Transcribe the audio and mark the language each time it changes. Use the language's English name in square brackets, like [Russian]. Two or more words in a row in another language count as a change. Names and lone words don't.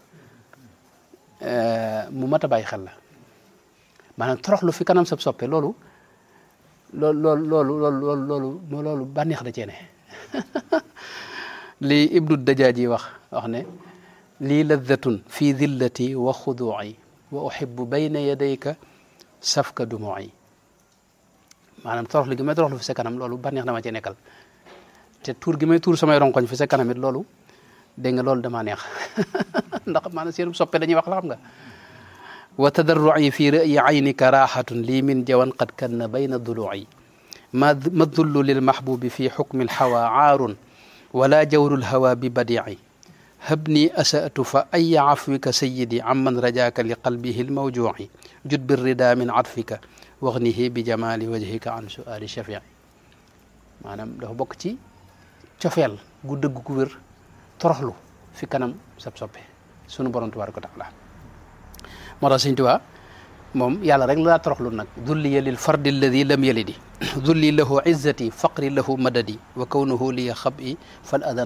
[Wolof] mu mat a bàyyi xel la maanaam toroxlu fi kanam sab soppe loolu bànneex da cee ne lii Ibnu Dajaaji wax ne lii [Arabic] لذة في ذلتي وخضوعي وأحب بين يديك سفك دموعي [Wolof] maanaam toroxlu gi may toroxlu fi sa kanam loolu bànneex dama cee nekkal te tuur gi may tuur samay ronkoñ fi sa kanam it loolu dégg nga loolu damaa neex ndax maanaam seen soppe dañuy wax la xam nga [Arabic] وتضرعي في رأي عينك راحة لي من جوى قد كان بين ضلوعي ما ذل للمحبوب في حكم الهوى عار ولا جور الهوى ببديع هبني أسأت فأين عفوك سيدي عمن رجاك لقلبه الموجوع جد بالرضا من عطفك واحنه بجمال وجهك عن سؤال شفيع maanaam [Wolof] dafa bokk ci cofeel gu dëgg gu wér toroxlu fi kanam sab soppe sunu borom [Arabic] تبارك وتعالى [Wolof] moo tax Sëñ Tuubaa moom yàlla rek la toroxlu nag [Arabic] ذلي للفرد الذي لم يلد ذل له عزتي فقري له مددي وكونه لي خابي فالآن